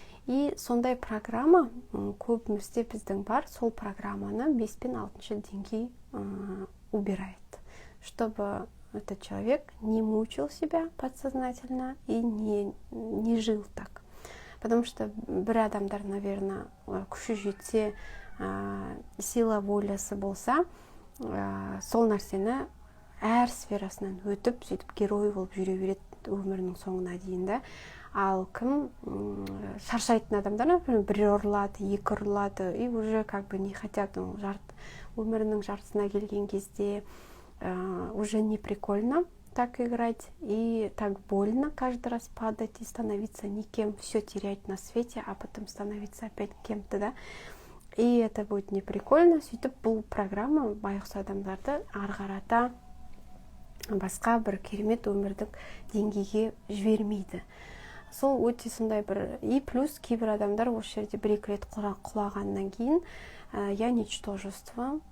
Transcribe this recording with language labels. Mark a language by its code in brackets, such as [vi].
[ru] И [kk] сондай программа көбімізде біздің бар, сол программаны 5 пен 6 деңгей [ru] убирает, чтобы этот человек не мучил себя подсознательно и не жил так. Потому что [kk] бір адамдар, [ru] наверное, [kk] күші жетсе, сила волясы болса, сол нәрсені әр сферасынан өтіп, сөйтіп герой болып жүре береді өмірінің соңына дейін. [ru] Да? [kk] Ал кім шаршайтын адамдар, [ru] например, [kk] бір ұрлады, екі ұрлады, [ru] и уже как бы не хотят, [kk] өмірінің жартысына келген кезде [ru] уже не прикольно так играть, и так больно каждый раз падать и становиться никем, все терять на свете, а потом становиться опять кем-то, да. И это будет не прикольно. [kk] Сөйтіп бұл программа байғұс адамдарды ары қарата басқа бір керемет өмірдің деңгейге жібермейді. Сол өте сондай бір, [ru] и плюс [kk] кейбір адамдар осы жерде бір-екі рет құлағаннан кейін [ru] я ничтожество,